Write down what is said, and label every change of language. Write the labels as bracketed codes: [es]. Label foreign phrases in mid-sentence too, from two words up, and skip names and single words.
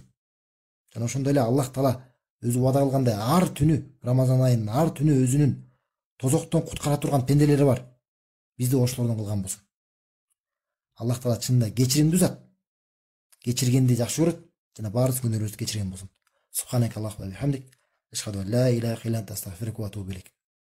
[ky] Жана ошондой эле Аллах Таала өзү убада кылгандай ар түнү, Рамазан айынын ар түнү өзүнүн тозоктон куткара турган пенделери бар. Бизди ошолордон кылган болсун. Аллах Таала чынында кечиримдүү зат. Кечиргенди жакшы көрөт жана баардык күнөөлөрүбүздү кечирген болсун. [ar] سبحانك اللهم وبحمدك أشهد أن لا إله إلا أنت أستغفرك وأتوب إليك.